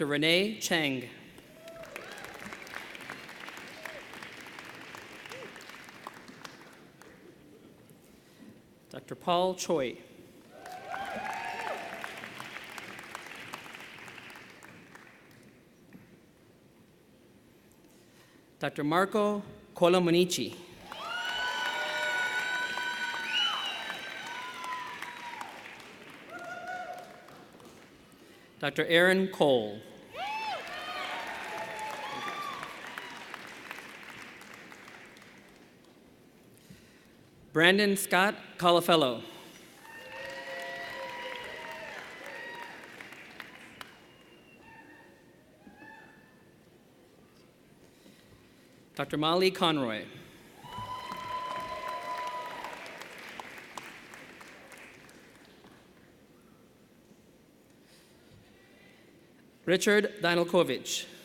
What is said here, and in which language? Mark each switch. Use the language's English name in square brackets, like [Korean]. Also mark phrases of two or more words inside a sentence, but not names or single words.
[English] Renee Cheng. Dr. Paul Choi. Dr. Marco Colomonici. Dr. Aaron Cole. Brandon Scott Colafello. Dr. Molly Conroy. Richard Danilkovich.